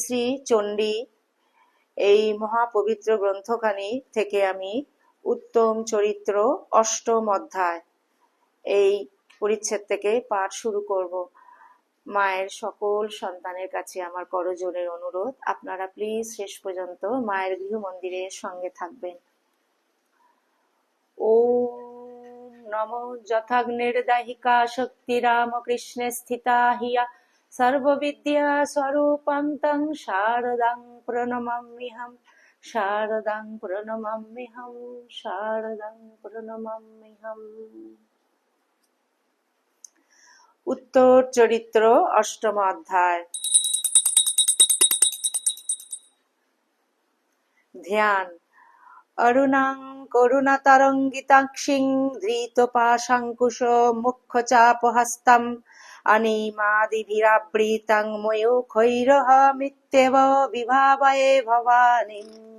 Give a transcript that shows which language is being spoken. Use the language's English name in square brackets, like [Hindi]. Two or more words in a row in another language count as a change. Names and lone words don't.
[Bangla] শ্রী শ্রী চণ্ডী এই মহাপবিত্র গ্রন্থখানি থেকে আমি উত্তম চরিত্র অষ্টম অধ্যায় এই পরিচ্ছেদ থেকে পাঠ শুরু করব। মায়ের সকল সন্তানের কাছে আমার করজোড়ের অনুরোধ, আপনারা প্লিজ শেষ পর্যন্ত মায়ের গৃহ মন্দিরের সঙ্গে থাকবেন। [Sanskrit] ওম নমো যথাগ্নির্দাহিকা শক্তি রামকৃষ্ণে স্থিতা হিয়া সর্ববিদ্যা স্বরূপং তং শারদাং প্রণমাম্যহম, শারদাং প্রণমাম্যহম, শারদাং প্রণমাম্যহম। [Bangla] উত্তর চরিত্র অষ্টম অধ্যায়। ধ্যান। [Sanskrit] অরুণাং করুণাতরঙ্গিতাক্ষিং ধৃতপাশাঙ্কুশ মুখ্যচাপহস্তম অনিমাদিভিরাবৃতং ময়ূখৈরহমিত্যেব বিভাবয়ে ভবানীম।